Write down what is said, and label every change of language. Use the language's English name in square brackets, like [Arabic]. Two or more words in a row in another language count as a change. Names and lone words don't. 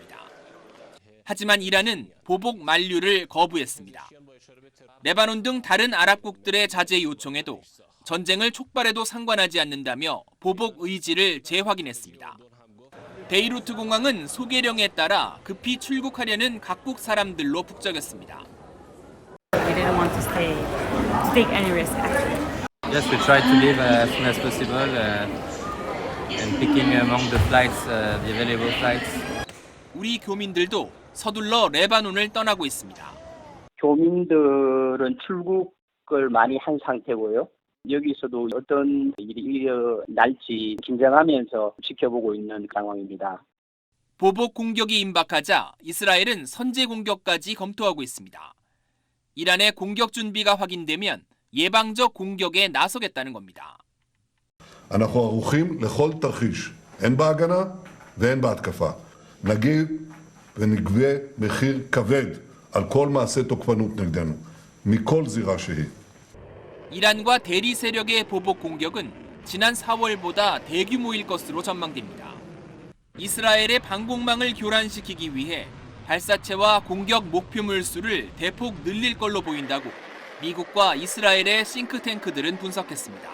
[Korean] 하지만 이란은 보복 만류를 거부했습니다. 레바논 등 다른 아랍국들의 자제 요청에도 전쟁을 촉발해도 상관하지 않는다며 보복 의지를 재확인했습니다. 베이루트 공항은 소개령에 따라 급히 출국하려는 각국 사람들로 북적였습니다. [English] We didn't want to take any risk actually. Yes, we try to leave as soon as possible and picking among the flights, the available flights. [Korean] 우리 교민들도 서둘러 레바논을 떠나고 있습니다. 교민들은 출국을 많이 한 상태고요. 여기서도 어떤 일이 일어날지 긴장하면서 지켜보고 있는 상황입니다. 보복 공격이 임박하자 이스라엘은 선제 공격까지 검토하고 있습니다. 이란의 공격 준비가 확인되면 예방적 공격에 나서겠다는 겁니다. [Hebrew] אנחנו ערוכים לכל תרחיש, הן בהגנה והן בהתקפה. נגיד ונגבה מחיר כבד על כל מעשה תוקפנות נגדנו, מכל זירה שהיא. [Korean] 이란과 대리 세력의 보복 공격은 지난 4월보다 대규모일 것으로 전망됩니다. 이스라엘의 방공망을 교란시키기 위해 발사체와 공격 목표물 수를 대폭 늘릴 걸로 보인다고 미국과 이스라엘의 싱크탱크들은 분석했습니다.